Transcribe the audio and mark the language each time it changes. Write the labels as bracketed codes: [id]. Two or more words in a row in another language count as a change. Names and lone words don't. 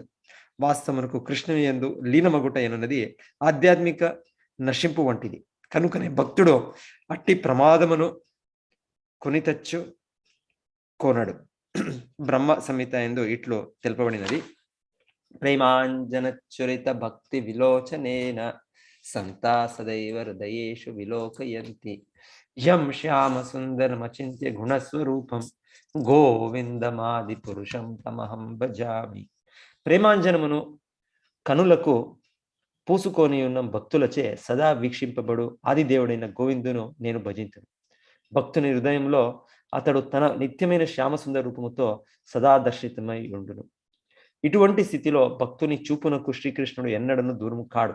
[te] వాస్తవమునకు కృష్ణుని యందు లీనమగుట ఎనున్నది ఆధ్యాత్మిక నశింపు వంటిది. కనుకనే భక్తుడు అట్టి ప్రమాదమును కొనితచ్చు కోనడు. బ్రహ్మ సంహిత యందు ఇట్లు తెలుపబడినది. [sa] ప్రేమాంజనచురిత భక్తి విలోచనేన సంతా సదైవ హృదయేషు విలోకయంతి యం శ్యామ సుందరమచింత్య గుణస్వరూపం గోవిందమాది పురుషం తమహం భజామి. [te] ప్రేమాంజనమును కనులకు పూసుకొని ఉన్న భక్తులచే సదా వీక్షింపబడు ఆదిదేవుడైన గోవిందును నేను భజింతును. భక్తుని హృదయంలో అతడు తన నిత్యమైన శ్యామసుందర రూపముతో సదా దర్శితమై ఉండును. ఇటువంటి స్థితిలో భక్తుని చూపునకు శ్రీకృష్ణుడు ఎన్నడను దూరము కాడు.